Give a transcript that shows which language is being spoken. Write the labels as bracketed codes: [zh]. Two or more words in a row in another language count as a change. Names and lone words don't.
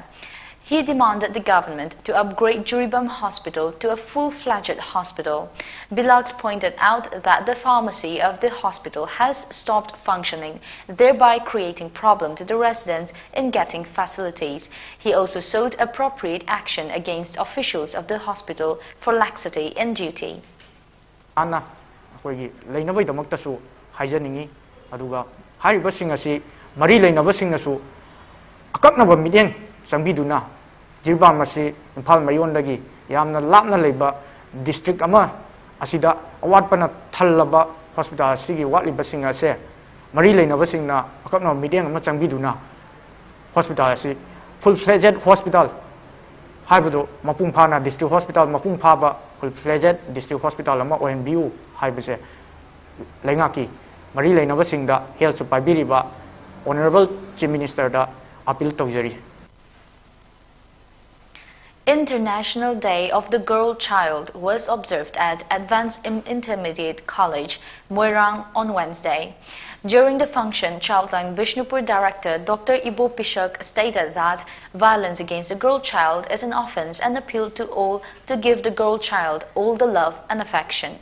[en] He demanded the government to upgrade Juribam Hospital to a full-fledged hospital. Bilags pointed out that the pharmacy of the hospital has stopped functioning, thereby creating problem to the residents in getting facilities. He also sought appropriate action against officials of the hospital for laxity in duty. [mni] Koigi leinabay damaktasu haijaningi aduga haribasing asi mari leinabasing nasu akaknaba mideng sangbiduna Juribam asi Imphal mayondagi yamna lapna leiba district ama asida awatpana thallaba hospital asigi watlibasing ase mari leinabasing na akaknaba mideng ama changbiduna hospital asi [en] full-fledged hospital [mni] haibado mapung phana [en] district hospital [mni] mapung phaba [en] full-fledged district hospital [mni] ama ONBU haibase laingaki mari leinabasingda health paibiriba [en] honorable chief minister [mni] da appeal tawjari. [en] International Day of the Girl Child was observed at Advanced Intermediate College, Moirang on Wednesday. During the function, Childline Bishnupur director Dr. Ibo Pishak stated that violence against the girl child is an offense and appealed to all to give the girl child all the love and affection.